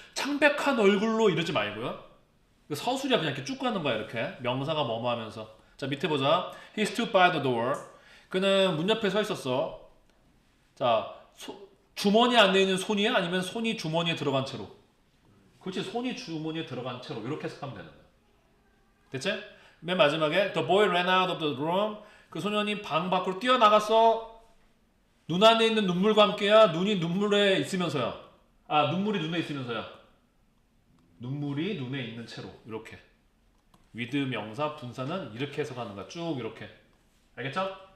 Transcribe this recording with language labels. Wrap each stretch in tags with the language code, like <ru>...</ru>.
<ko>창백한 얼굴로 이러지 말고요. 서술이야. 그냥 이렇게 쭉 가는 거야. 이렇게. 명사가 뭐뭐 하면서. 자, 밑에 보자.</ko> <en>He stood by the door.</en> <ko>그는 문 옆에 서 있었어. 자, 주머니 안에 있는 손이야? 아니면 손이 주머니에 들어간 채로? 그렇지, 손이 주머니에 들어간 채로 이렇게 해석하면 되는 거야. 됐지? 맨 마지막에</ko> <en>The boy ran out of the room.</en> <ko>그 소년이 방 밖으로 뛰어나갔어. 눈 안에 있는 눈물과 함께야. 눈이 눈물에 있으면서야. 눈물이 눈에 있으면서야. 눈물이 눈에 있는 채로 이렇게. with 명사 분사는 이렇게 해석하는 거야. 쭉 이렇게. 알겠죠?</ko>